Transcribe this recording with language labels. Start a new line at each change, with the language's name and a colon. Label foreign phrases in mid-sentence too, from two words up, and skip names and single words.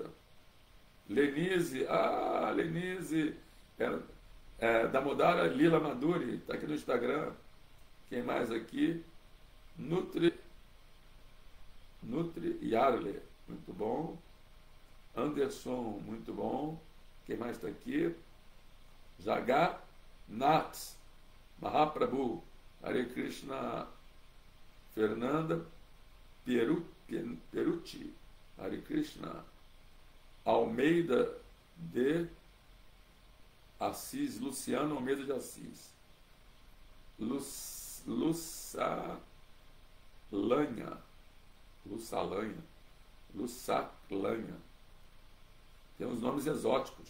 Portuguese: Lenise, Lenise, Damodara Lila Maduri, está aqui no Instagram. Quem mais aqui? Nutri Yarle, muito bom. Anderson, muito bom. Quem mais está aqui? Jagat Nath Mahaprabhu,
Sanskrit: हरे कृष्ण.
Portuguese: Fernanda Perucci,
Sanskrit: हरे कृष्ण.
Portuguese: Almeida de Assis, Luciano Almeida de Assis. Lussalanha. Tem uns nomes exóticos.